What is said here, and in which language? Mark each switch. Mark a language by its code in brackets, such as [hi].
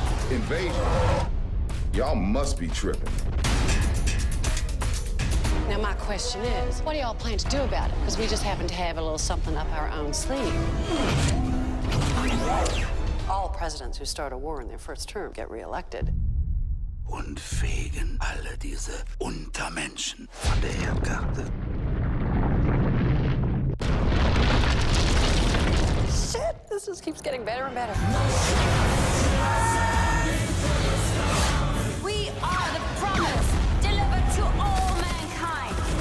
[en] Invasion? Y'all must be tripping. Now, my question is, what do y'all plan to do about it? Because we just happen to have a little something up our own sleeve. All presidents who start a war in their first term get reelected. [de] Und fegen alle diese Untermenschen von der Erdkarte. [en] Shit, this just keeps getting better and better. We are the promise delivered to all mankind.